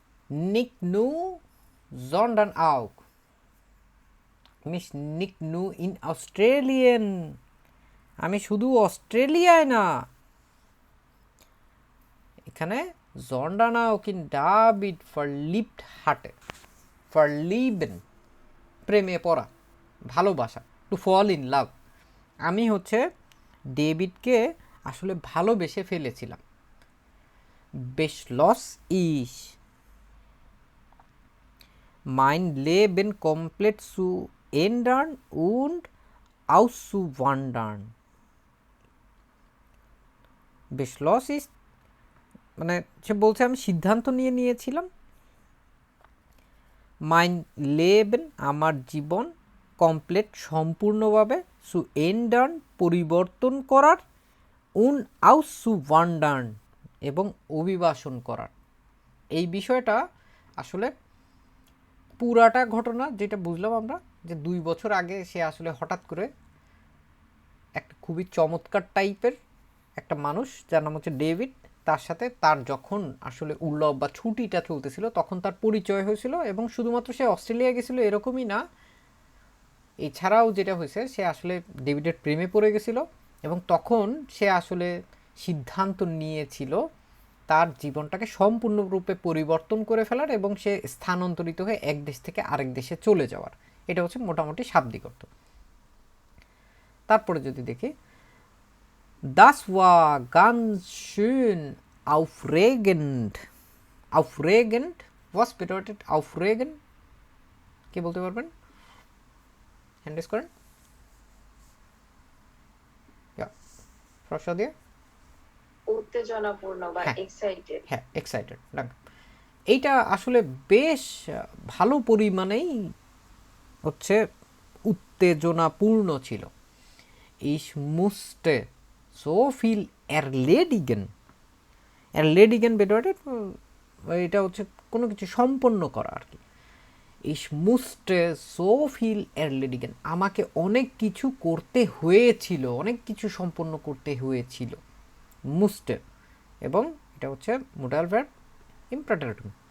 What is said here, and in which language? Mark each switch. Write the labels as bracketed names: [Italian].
[German] Nicht nur, sondern auch. [Bangla] Miss নিক নু in Australian, আমি শুধু অস্ট্রেলিয়ায় না, এখানে জর্ডানা ওকিন ডাভিড ভারলিব্ট হাটে, ভারলিবেন প্রেমে পড়া, ভালোবাসা, টু ফল ইন লাভ, আমি হচ্ছে ডেভিডকে আসলে ভালোবেসে ফেলেছিলাম। [German] বেশলস ইস mein Leben komplett zu ändern und auszuwandern. [Bangla] বেশলস ইস মানে সে বলছে আমি সিদ্ধান্ত নিয়েছিলাম, মাইন লেবেন আমার জীবন, কমপ্লিট সম্পূর্ণভাবে, সু এন্ডার্ন পরিবর্তন করার, উন আউস সু ওয়ান্ডার্ন এবং অভিবাসন করার। এই বিষয়টা আসলে পুরাটা ঘটনা যেটা বুঝলাম আমরা, যে 2 বছর আগে সে আসলে হঠাৎ করে একটা খুবই চমৎকার টাইপের একটা মানুষ যার নাম হচ্ছে ডেভিড, তার সাথে তার যখন আসলে উল্লভ বা ছুটিটা চলতেছিল তখন তার পরিচয় হয়েছিল, এবং শুধুমাত্র সে অস্ট্রেলিয়া গেছিল এরকমই না, এছাড়াও যেটা হয়েছে সে আসলে ডেভিডের প্রেমে পড়ে গেছিল, এবং তখন সে আসলে সিদ্ধান্ত নিয়েছিল তার জীবনটাকে সম্পূর্ণরূপে পরিবর্তন করে ফেলার, এবং সে স্থানান্তরিত হয়ে এক দেশ থেকে আরেক দেশে চলে যাওয়ার। এটা হচ্ছে মোটামুটি শাব্দিক অর্থ। তারপরে যদি দেখি, [German] Das war ganz schön aufregend. Aufregend? Was bedeutet aufregend? [Bangla] কে বলতে পারবেন? হ্যান্ড রেজ করেন। প্রশ্ন দিয়ে উত্তেজনাপূর্ণ বা এক্সাইটেড। হ্যাঁ, এক্সাইটেড। এইটা আসলে বেশ ভালো পরিমাণেই হচ্ছে উত্তেজনাপূর্ণ ছিল। [German] Ich musste so viel erledigen. erledigen bedeutet [Bangla] এটা হচ্ছে কোনো কিছু সম্পন্ন করা আর কি। [German] Ich musste so viel erledigen, [Bangla] আমাকে অনেক কিছু করতে হয়েছিল, অনেক কিছু সম্পন্ন করতে হয়েছিল। musste এবং এটা হচ্ছে modal verb imperative.